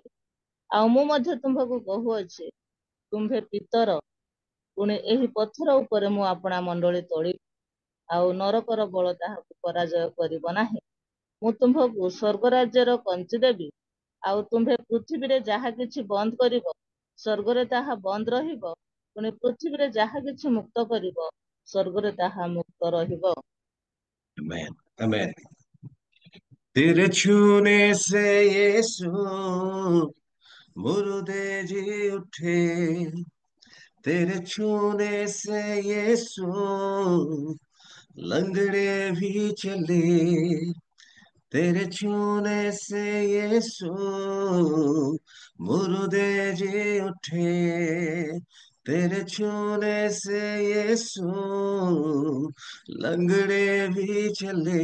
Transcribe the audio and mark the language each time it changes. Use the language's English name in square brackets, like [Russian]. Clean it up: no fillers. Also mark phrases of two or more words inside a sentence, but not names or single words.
[Odia] ଆଉ ମୁଁ ମଧ୍ୟ ତୁମ୍ଭକୁ କହୁଅଛି, ତୁମ୍ଭେ ପିତର, ପୁଣି ଏହି ପଥର ଉପରେ ମୁଁ ଆପଣା ମଣ୍ଡଳୀ ତୋଳିବି, ଆଉ ନରକର ବଳ ତାହାକୁ ପରାଜୟ କରିବ ନାହିଁ। ମୁଁ ତୁମ୍ଭକୁ ସ୍ୱର୍ଗ ରାଜ୍ୟର କଞ୍ଚି ଦେବି, ଆଉ ତୁମ୍ଭେ ପୃଥିବୀରେ ଯାହା କିଛି ବନ୍ଦ କରିବ ସ୍ୱର୍ଗରେ ତାହା ବନ୍ଦ ରହିବ, ପୁଣି ପୃଥିବୀରେ ଯାହା କିଛି ମୁକ୍ତ କରିବ ସ୍ୱର୍ଗରେ ତାହା ମୁକ୍ତ ରହିବ। [Hindi] आमेन आमेन। तेरे छूने से यीशु मुर्दे जी उठे, तेरे छूने से यीशु लंगड़े भी चले, तेरे छूने से यीशु मुर्दे जी उठे, तेरे छूने से यीशु लंगड़े भी चले।